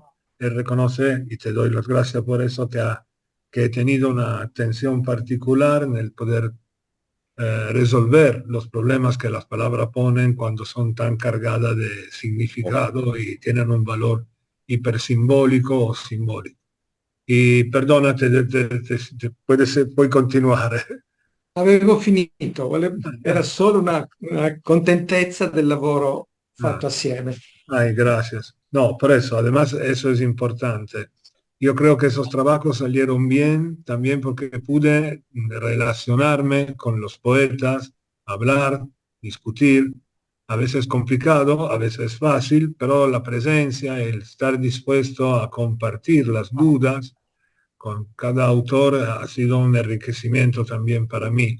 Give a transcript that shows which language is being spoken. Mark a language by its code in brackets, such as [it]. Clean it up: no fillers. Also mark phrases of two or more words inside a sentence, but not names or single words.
[es] Él reconoce, y te doy las gracias por eso, que he tenido una atención particular en el poder resolver los problemas que las palabras ponen cuando son tan cargadas de significado y tienen un valor hipersimbólico o simbólico. Y perdónate, [it] puoi continuare. Avevo finito, era solo una contentezza del lavoro Ah. fatto assieme. [es] Ay, gracias. No, por eso, además eso es importante. Yo creo que esos trabajos salieron bien también porque pude relacionarme con los poetas, hablar, discutir. A veces complicado, a veces fácil, pero la presencia, el estar dispuesto a compartir las dudas con cada autor ha sido un enriquecimiento también para mí.